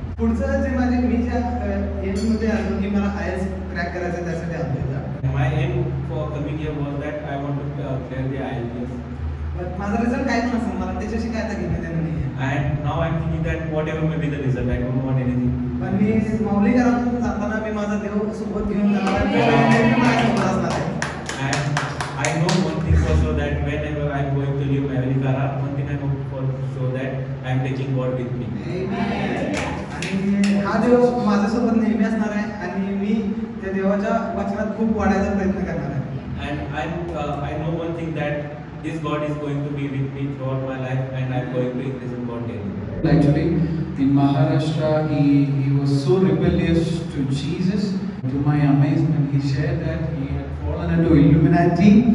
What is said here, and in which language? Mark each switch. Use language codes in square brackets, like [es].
[mr] पुढचं जे माझे मी ज्या एजमध्ये आलो की मला आयएल्स क्रॅक करायचं त्यासाठी आलो. [en] My aim for coming here was that I want to clear the IELTS. [mr] पण माझा रिझल्ट काय पण असेल मला त्याच्याशी काय आता घेणं देणं नाही आहे. [en] And now I'm thinking that whatever may be the result, I don't want anything. [mr] पण मी माऊलीकरातून जाताना मी माझा देव सोबत घेऊन जाणार आहे, माझ्यासोबत असणार आहे. [en] And I know one thing for sure, that whenever I'm going to leave Mavelikara, one thing I know for sure that I'm taking God with me. [mr] आणि हा देव माझ्यासोबत नेहमी असणार आहे आणि मी त्या देवाच्या वचनात खूप वाढायचा प्रयत्न करणार आहे. [en] And I know one thing, that this God is going to be with me throughout my life, and I'm going to increase in God daily. Actually, in Maharashtra, he was so rebellious to Jesus. To my amazement, he shared that he had fallen into Illuminati.